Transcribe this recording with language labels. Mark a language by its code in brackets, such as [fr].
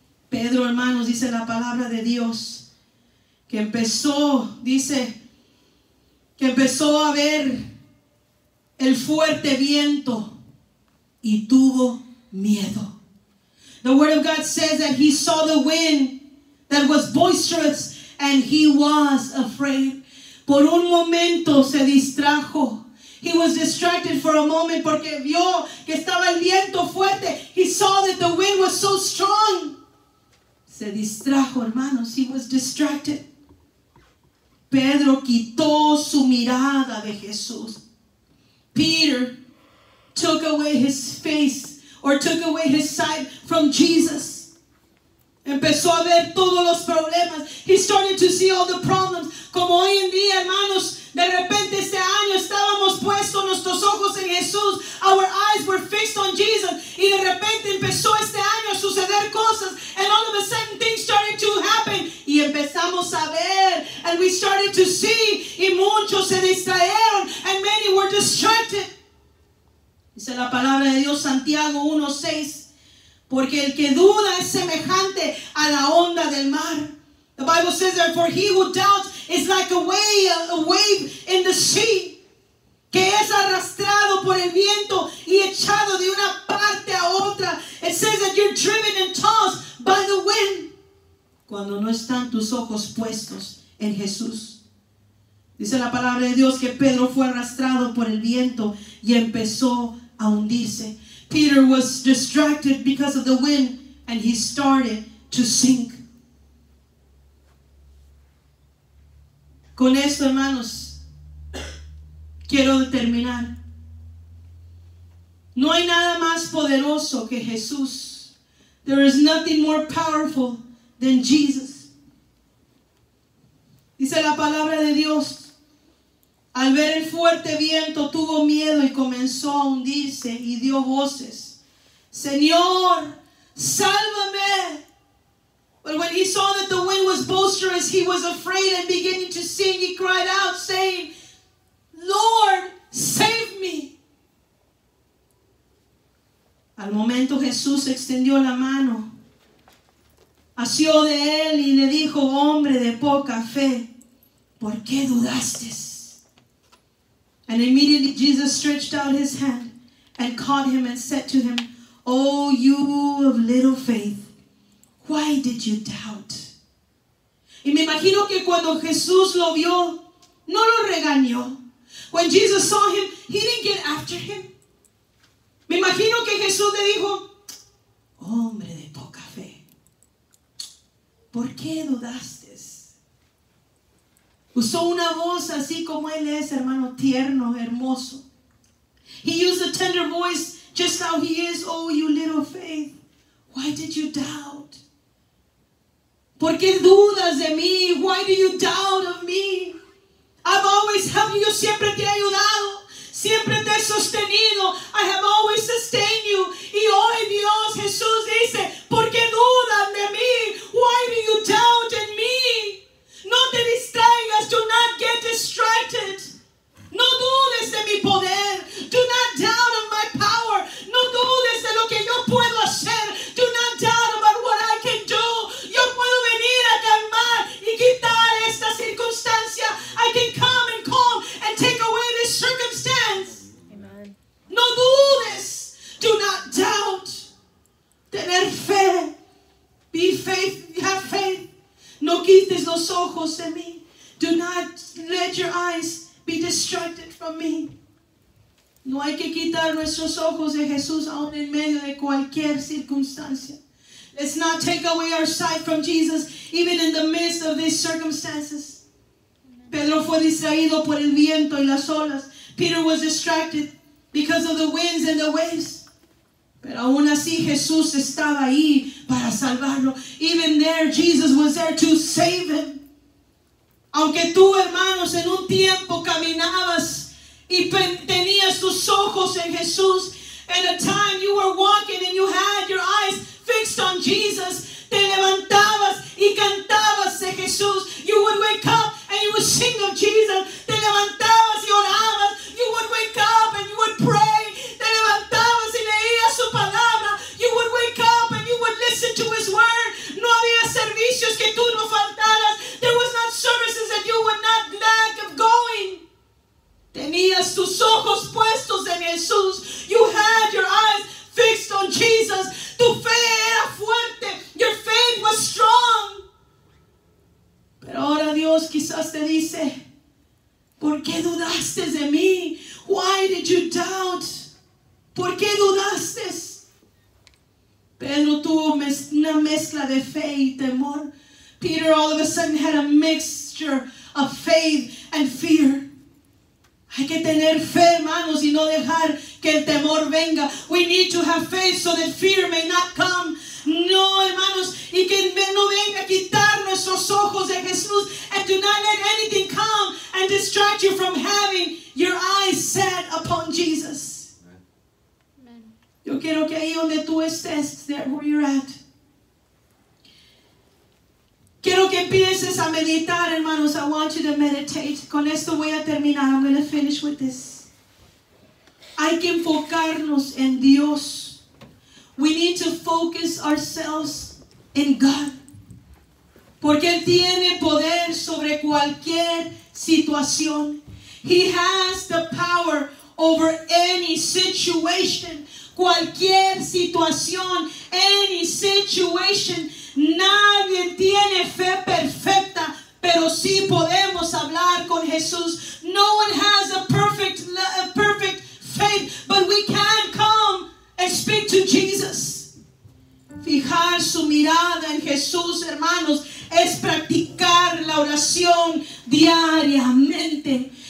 [es] Pedro, hermanos, dice la palabra de Dios, que empezó a ver el fuerte viento y tuvo miedo. [en] The word of God says that he saw the wind that was boisterous and he was afraid. [es] Por un momento se distrajo. He was distracted for a moment porque vio que estaba el viento fuerte. [en] He saw that the wind was so strong. Se distrajo, hermanos. He was distracted. [es] Pedro quitó su mirada de Jesús. [en] Peter took away his face, or took away his sight from Jesus. [es] Empezó a ver todos los problemas. [en] He started to see all the problems. [es] Como hoy en día, hermanos, de repente este año estábamos puestos nuestros ojos en Jesús. [en] Our eyes were fixed on Jesus. [es] Y de repente empezó este año a suceder cosas. [en] And all of a sudden things started to happen. [es] Y empezamos a ver. [en] And we started to see. [es] Y muchos se distrajeron. [en] And many were distracted. [es] Dice la palabra de Dios, Santiago 1:6. Porque el que duda es semejante a la onda del mar. [en] The Bible says that for he who doubts is like a wave in the sea, [es] que es arrastrado por el viento y echado de una parte a otra. [en] It says that you're driven and tossed by the wind. [es] Cuando no están tus ojos puestos en Jesús. Dice la palabra de Dios que Pedro fue arrastrado por el viento y empezó a hundirse. [en] Peter was distracted because of the wind and he started to sink. [es] Con esto, hermanos, quiero terminar. No hay nada más poderoso que Jesús. [en] There is nothing more powerful than Jesus. [es] Dice la palabra de Dios. Al ver el fuerte viento tuvo miedo y comenzó a hundirse y dio voces. Señor, sálvame. [en] But when he saw that the wind was boisterous, he was afraid, and beginning to sing, he cried out, saying, Lord, save me. [es] Al momento Jesús extendió la mano, asió de él y le dijo, hombre de poca fe, ¿por qué dudaste? [en] And immediately Jesus stretched out his hand and caught him and said to him, O you of little faith, why did you doubt? [es] Y me imagino que cuando Jesús lo vio, no lo regañó. [en] When Jesus saw him, he didn't get after him. [es] Me imagino que Jesús le dijo, hombre de poca fe, ¿por qué dudaste? Usó una voz así como él es, hermano, tierno, hermoso. [en] He used a tender voice just how he is. Oh, you little faith, why did you doubt? [es] ¿Por qué dudas de mí? [en] Why do you doubt of me? I've always helped you. [es] Yo siempre te he ayudado. Siempre te he sostenido. [en] I have always sustained you. [es] Y hoy Dios, Jesús dice, ¿por qué dudan de mí? [en] Why do you doubt in me? [es] No te distraigas. [en] Do not get distracted. [es] No dudes de mi poder. [en] Do not doubt of my power. [es] No dudes de lo que yo puedo hacer. [en] Do not doubt about what I can do. [es] Yo puedo venir a calmar y quitar esta circunstancia. [en] I can come and calm and take away this circumstance. Amen. [es] No dudes. [en] Do not doubt. [es] Tener fe. [en] Be faith. Have faith. [es] No quites los ojos de mí. [en] Do not let your eyes be distracted from me. [es] No hay que quitar nuestros ojos de Jesús aún en medio de cualquier circunstancia. [en] Let's not take away our sight from Jesus even in the midst of these circumstances. [es] Pedro fue distraído por el viento y las olas. [en] Peter was distracted because of the winds and the waves. [es] Pero aún así Jesús estaba ahí para salvarlo. [en] Even there, Jesus was there to save him. [es] Aunque tú, hermanos, en un tiempo caminabas y tenías tus ojos en Jesús, [en] at a time you were walking and you had your eyes fixed on Jesus, [es] te levantabas y cantabas de Jesús. [en] You would wake up and you would sing of Jesus. [es] Te levantabas y orabas. [en] You would wake up and you would pray. [es] Te levantabas y leías su palabra. [en] You would wake up and you would listen to his word. [es] No había servicios que tú no faltaras. [en] There was not services that you would not lack of going. [es] Tenías tus ojos puestos en Jesús. [en] You had your eyes fixed on Jesus. [es] Tu fe era fuerte. [en] Your faith was strong. [es] Pero ahora Dios quizás te dice, ¿por qué dudaste de mí? [en] Why did you doubt? [es] ¿Por qué dudaste? Pedro tuvo una mezcla de fe y temor. [en] Peter all of a sudden had a mixture of faith and fear. [es] Hay que tener fe, hermanos, y no dejar que el temor venga. [en] We need to have faith so that fear may not come. [es] No, hermanos, y que no venga a quitar nuestros ojos de Jesús. [en] And do not let anything come and distract you from having your eyes set upon Jesus. Amen. [es] Yo quiero que ahí donde tú estés, [en] there where you're at, [es] quiero que empieces a meditar, hermanos. [en] I want you to meditate. [es] Con esto voy a terminar. [en] I'm going to finish with this. [es] Hay que enfocarnos en Dios. [en] We need to focus ourselves in God. [es] Porque Él tiene poder sobre cualquier situación. [en] He has the power over any situation. [es] Cualquier situación, [en] any situation. [es] Nadie tiene fe perfecta, pero sí podemos hablar con Jesús. [en] No one has a perfect faith, but we can come and speak to Jesus. [es] Fijar su mirada en Jesús, hermanos, es practicar la oración diariamente.